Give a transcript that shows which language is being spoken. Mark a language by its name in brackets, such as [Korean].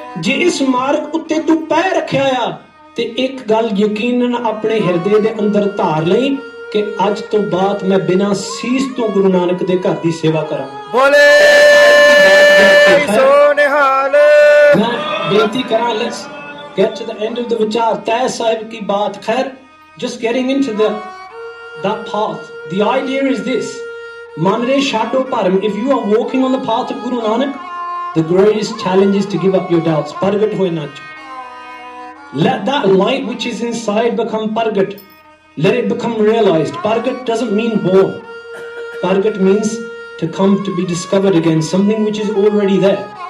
[Punjabi] ਜੇ ਇਸ ਮਾਰਗ ਉੱਤੇ ਤੂੰ ਪੈਰ ਰੱਖਿਆ ਆ ਤੇ ਇੱਕ ਗੱਲ ਯਕੀਨਨ ਆਪਣੇ ਹਿਰਦੇ ਦੇ ਅੰਦਰ ਧਾਰ ਲਈ ਕਿ ਅੱਜ ਤੋਂ ਬਾਅਦ ਮੈਂ ਬਿਨਾਂ ਸੀਸ ਤੋਂ ਗੁਰੂ ਨਾਨਕ ਦੇ ਘਰ ਦੀ ਸੇਵਾ ਕਰਾਂ. ਬੋਲੇ ਸੋ ਨਿਹਾਲ. ਮੈਂ ਬੇਨਤੀ ਕਰਾਂ, [English] let's get to the end of the [Punjabi] ਵਿਚਾਰ ਤੈ ਸਾਹਿਬ ਕੀ ਬਾਤ. [English] ਖੈਰ, just getting into that path. The idea is this: [Punjabi] ਮਨ ਰੇ ਛਾਡੋ ਭਰਮ. [English] If you are walking on the path of Guru Nanak, the greatest challenge is to give up your doubts. [Punjabi] ਪ੍ਰਗਟ ਹੋਏ ਨਾ ਚੋ. [English] Let that light which is inside become ਪ੍ਰਗਟ. Let it become realized. Parkat doesn't mean born. Parkat means to come to be discovered again, something which is already there.